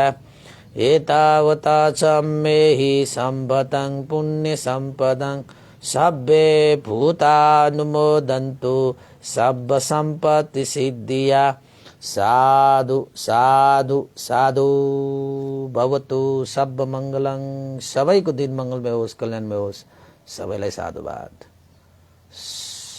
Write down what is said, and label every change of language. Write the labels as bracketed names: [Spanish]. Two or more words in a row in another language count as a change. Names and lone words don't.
[Pali] एतावता सम्मेहि सम्भतं पुण्य सम्पदं सब्बे भूतानुमोदन्तु सर्व सम्पत्ति सिद्धिया। साधु साधु साधु भवतु सब मङ्गलं। [Nepali] सबैको दिन मङ्गलमय होस्, कल्याणमय होस्। सबैलाई साधुवाद।